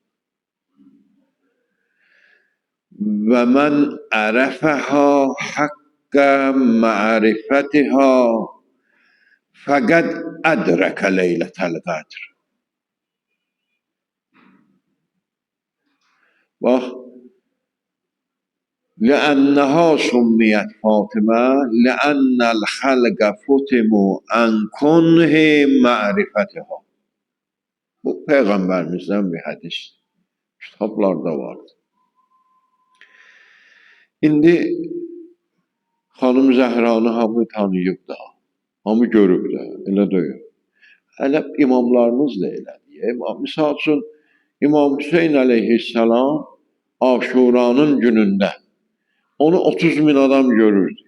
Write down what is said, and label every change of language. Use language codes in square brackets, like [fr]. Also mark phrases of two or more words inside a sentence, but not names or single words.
[ar] ومن عرفها حق معرفتها فقد أدرك ليلة القدر. [az] Bax, [ar] لأنها سميت فاطمة لأن الخلق فتموا عن كنه معرفتها. [tr] Bu Peygamberimizden bir hadis. Kitaplarda vardı. [az] İndi Xanım Zəhranı hamı tanıyıb da, hamı görüb də, elə deyil. Hələ imamlarımız da elədi. Misal üçün, İmam Hüseyin aleyhisselam Aşuranın günündə onu 30 bin adam görürdü.